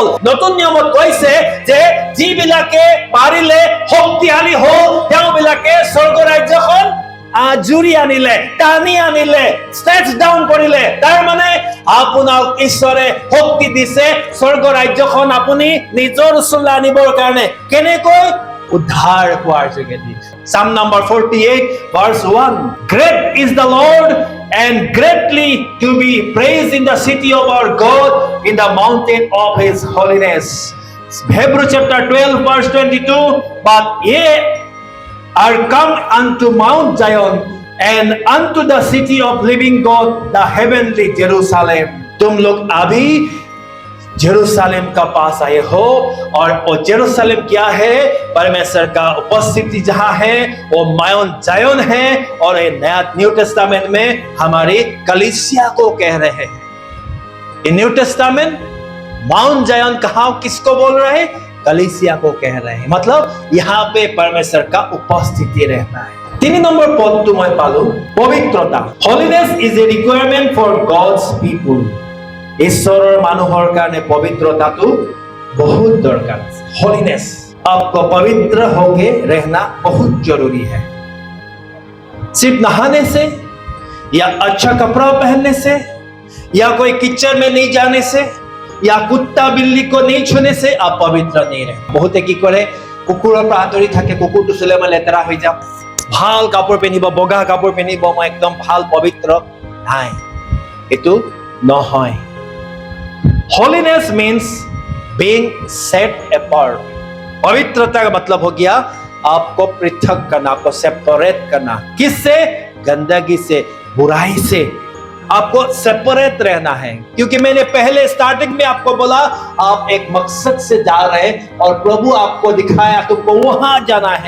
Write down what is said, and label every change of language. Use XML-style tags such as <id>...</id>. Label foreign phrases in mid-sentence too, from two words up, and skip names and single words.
<as>নতুন নিয়মত কৈছে যে যিবিলাকে পাৰিলে শক্তিশালী হ'ল তেওঁবিলাকে স্বৰ্গ ৰাজ্যখন জুৰি আনিলে, টানি আনিলে,</as> <en>stays down</en> <as>কৰিলে. তাৰ মানে আপোনাক ঈশ্বৰে শক্তি দিছে স্বৰ্গ ৰাজ্যখন আপুনি নিজৰ ওচৰলৈ আনিবৰ কাৰণে. কেনেকৈ? উদ্ধাৰ পোৱাৰ যোগেদি.</as> <en>Psalm number 48 verse 1. Great is the Lord and greatly to be praised in the city of our God, in the mountain of His holiness. Hebrews chapter 12 verse 22. But ye are come unto Mount Zion and unto the city of living God, the heavenly Jerusalem.</en> <hi>तुम लोग अभी जेरूसलम का पास आए हो, और वो जेरूसलम क्या है? परमेश्वर का उपस्थिति जहां है वो माउंट जायन है. और ये नया न्यू टेस्टामेंट में हमारी कलीसिया को कह रहे हैं. ये न्यू टेस्टामेंट माउंट जायन कहां किसको बोल रहे हैं? कलीसिया को कह रहे हैं. मतलब यहाँ पे परमेश्वर का उपस्थिति रहता है.</hi> <as>3 নম্বৰ পদটো মই পালো, পবিত্ৰতা.</as> <en>Holiness is a requirement for God's people.</en> <as>ঈশ্বৰৰ মানুহৰ কাৰণে পবিত্ৰতাটো</as> <hi>बहुत दरकार है. Holiness, आपको पवित्र होके रहना बहुत जरूरी है. सिर्फ नहाने से या अच्छा कपड़ा पहनने से या कोई किचन में नहीं जाने से या कुत्ता बिल्ली को नहीं छूने से आप पवित्र नहीं रहे.</hi> <as>बहुते কি কৰে কুকুৰৰ পৰা আঁতৰি থাকে, কুকুৰটো চুলে মই লেতেৰা হৈ যাম, ভাল কাপোৰ পিন্ধিব, বগা কাপোৰ পিন্ধিব, মই একদম ভাল পবিত্ৰ. নাই, এইটো নহয়.</as> <en>Holiness means being set apart.</en> <hi>पवित्रता का मतलब हो गया आपको पृथक करना, आपको सेपरेट करना. किससे? गंदगी से, बुराई से आपको सेपरेट रहना है. क्योंकि मैंने पहले स्टार्टिंग में आपको बोला आप एक मकसद से जा रहे हैं और प्रभु आपको दिखाया तुमको वहां जाना है.</hi>